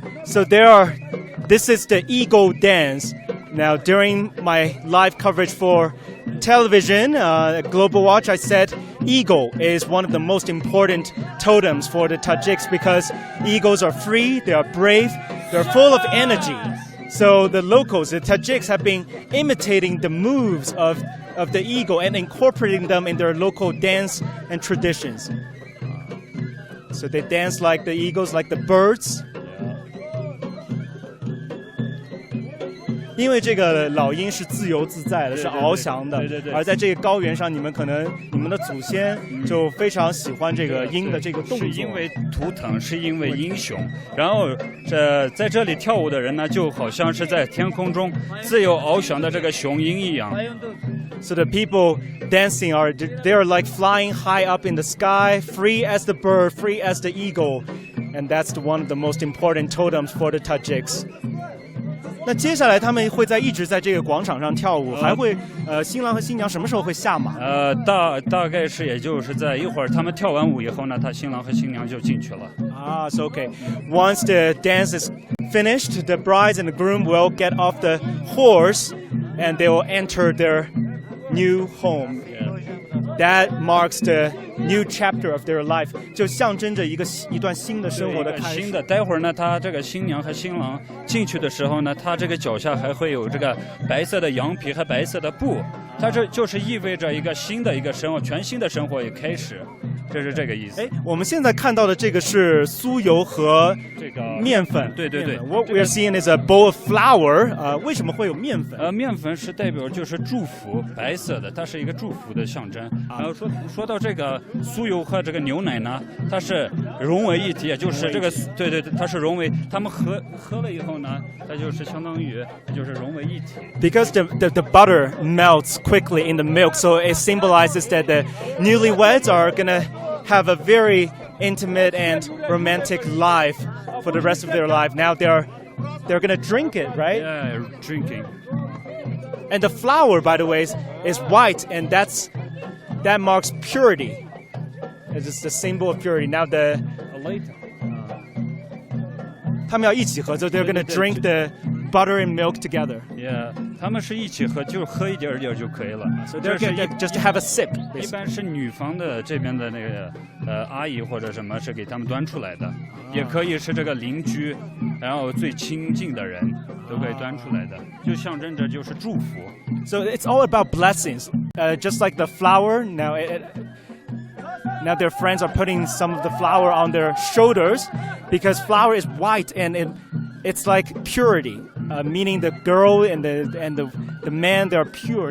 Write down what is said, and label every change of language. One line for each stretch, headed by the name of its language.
English: So this is the eagle dance. Now, during my live coverage for television, Global Watch, I said eagle is one of the most important totems for the Tajiks because eagles are free, they are brave, they're full of energy. So the locals, the Tajiks, have been imitating the moves of the eagle and incorporating them in their local dance and traditions. So they dance like the eagles, like the birds.
Chinese: 因为这个老鹰是自由自在的，是翱翔的，对。而在这个高原上，你们的祖先就非常喜欢这个鹰的这个动作，是因为图腾，是因为英雄。然后在这里跳舞的人呢，就好像是在天空中自由翱翔的这个雄鹰一样。
English: So the people dancing they are like flying high up in the sky, free as the bird, free as the eagle, and that's one of the most important totems for the Tajiks.
Chinese: 那接下来他们会一直在这个广场上跳舞，还会新郎和新娘什么时候会下马？大概是也就是在一会儿他们跳完舞以后呢，新郎和新娘就进去了。
English: So okay. Once the dance is finished, the bride and the groom will get off the horse, and they will enter their new home. That marks the new chapter of their life.
Chinese: 就象征着一段新的生活的开始。待会儿呢，他这个新娘和新郎进去的时候呢，他这个脚下还会有这个白色的羊皮和白色的布，它这就是意味着一个新的一个生活，全新的生活也开始。这是这个意思。我们现在看到的这个是酥油和这个面粉。对。
English: What we are seeing is a bowl of flour.
Chinese: 为什么会有面粉？面粉是代表就是祝福，白色的，它是一个祝福的象征。然后说到这个酥油和这个牛奶呢，它是融为一体，也就是这个对，它是融为，他们喝了以后呢，它就是相当于就是融为一体。
English: Because the butter melts quickly in the milk, so it symbolizes that the newlyweds are gonna have a very intimate and romantic life for the rest of their life. Now they're gonna drink it, right? Yeah, drinking. And the flour, by the way, is white, and that marks purity. It's the symbol of purity. Now Later.
Chinese: 他们要一起喝，
English: so they're gonna drink the butter and milk together.
Chinese: Yeah, 他们是一起喝，就是喝一点就可以了。
English: So they're gonna just have a sip.
Chinese: 一般是女方的这边的那个阿姨或者什么是给他们端出来的，也可以是这个邻居，然后最亲近的人都可以端出来的，就象征着就是祝福。
English: So it's all about blessings. Just like the flour, now their friends are putting some of the flour on their shoulders because flour is white and it's like purity, meaning the girl and the man, they are pure.